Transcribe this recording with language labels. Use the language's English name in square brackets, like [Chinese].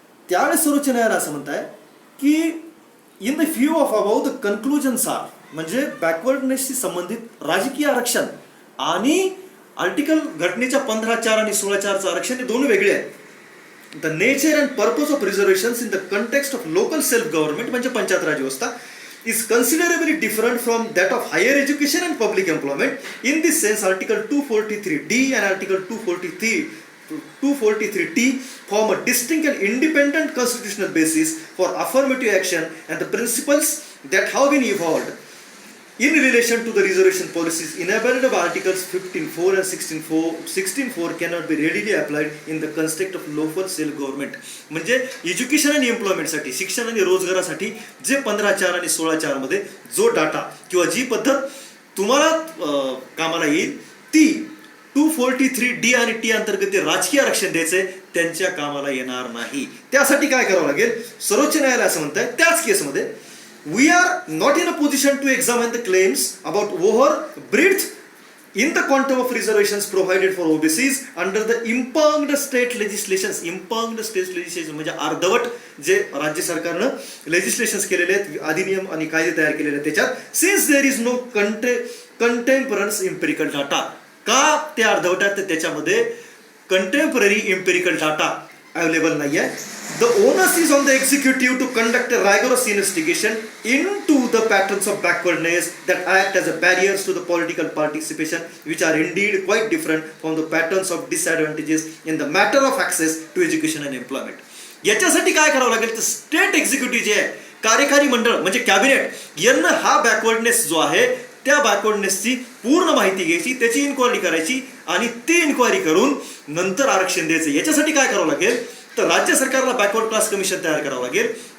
[Marathi] त्यावेळेस सर्वोच्च न्यायालय असं म्हणताय की [English] in the view of about the conclusions are [Marathi] म्हणजे बॅकवर्डनेसशी संबंधित राजकीय आरक्षण आणि आर्टिकल घटनेच्या 15(4) आणि 16(4)चं आरक्षण हे दोन वेगळे आहेत. [English] the nature and purpose of reservations in the context of local self government [Marathi] म्हणजे पंचायत राज व्यवस्था [English] is considerably different from that of higher education and public employment. In this sense, Article 243D and Article 243T form a distinct and independent constitutional basis for affirmative action and the principles that have been evolved in relation to the reservation policies enabled by Articles 15(4) and 16(4) cannot be readily applied in the context of local self-government. [Marathi] म्हणजे education आणि एम्प्लॉयमेंटसाठी, शिक्षण आणि रोजगारासाठी जे 15(4) आणि 16(4) मध्ये जो data किंवा जी पद्धत तुम्हाला कामाला येईल ती 243D आणि टी अंतर्गत राजकीय आरक्षण द्यायचंय त्यांच्या कामाला येणार नाही. त्यासाठी काय करावं लागेल? सर्वोच्च न्यायालय असं म्हणतंय त्याच केसमध्ये [English] we are not in a position to examine the claims about overbreadth in the quantum of reservations provided for OBCs under the impugned state legislations. [Marathi] Impugned state legislation म्हणजे अर्धवट जे राज्य सरकारनं लेजिस्लेशन्स केलेले आहेत, अधिनियम आणि कायदे तयार केलेले आहेत त्याच्यात, [English] since there is no contemporaneous empirical data. [Marathi] का ते अर्धवट आहेत? त्याच्यामध्ये कंटेम्पररी एम्पिरिकल डाटा अवेलेबल नाही आहे. [English] The onus is on the executive to conduct a rigorous investigation into the patterns of backwardness that act as a barriers to the political participation, which are indeed quite different from the patterns of disadvantages in the matter of access to education and employment. [Marathi] याच्यासाठी काय करावं लागेल? तर state executive जे आहे, कार्यकारी मंडळ म्हणजे कॅबिनेट यांना हा बॅकवर्डनेस जो आहे त्या बॅकवर्डनेसची पूर्ण माहिती घ्यायची, त्याची इन्क्वायरी करायची आणि ती इन्क्वायरी करून नंतर आरक्षण द्यायचं. याच्यासाठी काय करावं लागेल तर राज्य सरकारला बॅकवर्ड क्लास कमिशन तयार करावं लागेल.